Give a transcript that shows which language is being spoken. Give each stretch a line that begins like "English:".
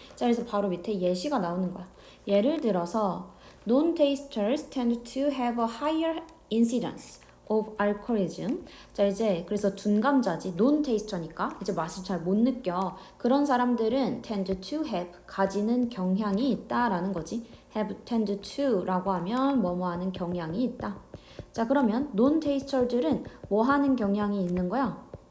Korean: 자, 그래서 바로 밑에 예시가 나오는 거야. 예를 들어서
English: non-tasters tend to have a higher incidence of alcoholism.
Korean: 자, 이제 그래서 둔감자지 non-taster니까 이제 맛을 잘 못 느껴. 그런 사람들은
English: tend to have
Korean: 가지는 경향이 있다라는 거지. have tend to라고 하면 뭐뭐 하는 경향이 있다. 자, 그러면 non-taster들은 뭐 하는 경향이 있는 거야?